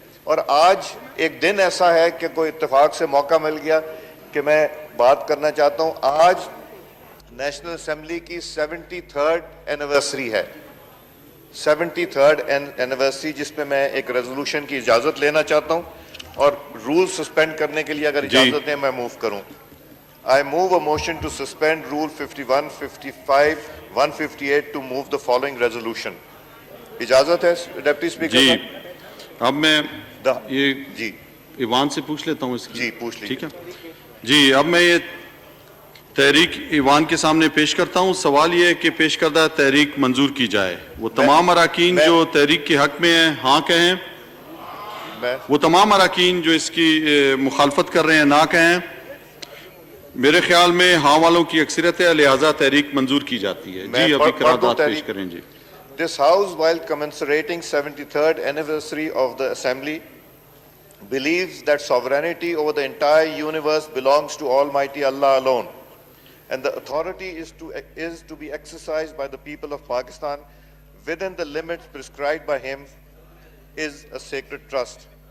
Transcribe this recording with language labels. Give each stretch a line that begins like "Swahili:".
Urdu: اور آج ایک دن ایسا ہے کہ کوئی اتفاق سے موقع مل گیا کہ میں بات کرنا چاہتا ہوں. آج نیشنل اسمبلی کی 73rd اینیورسری ہے, 73rd اینیورسری, جس پہ میں ایک ریزولوشن کی اجازت لینا چاہتا ہوں, اور رول سسپینڈ کرنے کے لیے اگر اجازت دیں میں موو کروں.
English: I move a motion to suspend Rule 51, 55, 158 to move the following resolution.
Urdu: اجازت ہے ڈپٹی اسپیکر جی صاحب؟ اب میں یہ جی ایوان سے پوچھ لیتا ہوں اس کی. جی پوچھ لیجیے. ٹھیک ہے جی. اب میں یہ تحریک ایوان کے سامنے پیش کرتا ہوں. سوال یہ ہے کہ پیش کردہ تحریک منظور کی جائے. وہ تمام اراکین جو تحریک کے حق میں ہیں ہاں کہیں, وہ تمام اراکین جو اس کی مخالفت کر رہے ہیں نہ کہیں. میرے خیال میں ہاں والوں کی اکثریت ہے, لہٰذا تحریک منظور کی جاتی ہے. جی ابھی قرارداد پیش کریں. جی.
English: This House, while commemorating 73rd anniversary of the Assembly, believes that sovereignty over the entire universe belongs to Almighty Allah alone, and the authority is to be exercised by the people of Pakistan within the limits prescribed by Him is a sacred trust.